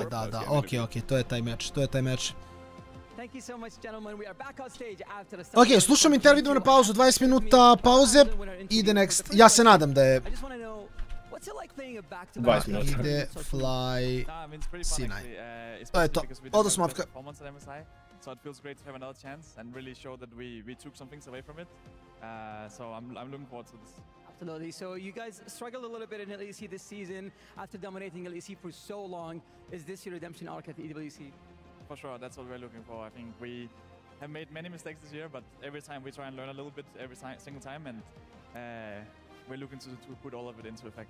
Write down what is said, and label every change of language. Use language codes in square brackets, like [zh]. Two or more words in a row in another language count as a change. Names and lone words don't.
[sr] Da, okej, to je taj meč. Ok, slušam intervju, idemo na pauzu, 20 minuta pauze, ide next, ja se nadam da je... 20 minuta. Ide Fly C9. To je to, odo smavka. [en] So it feels great to have another chance and really show that we took some things away from it. So I'm looking forward to this. Absolutely. So you guys struggled a little bit in LEC this season after dominating LEC for so long. Is this your redemption arc at the EWC? For sure, that's what we're looking for. I think we have made many mistakes this year, but every time we try and learn a little bit every single time, and we're looking to put all of it into effect.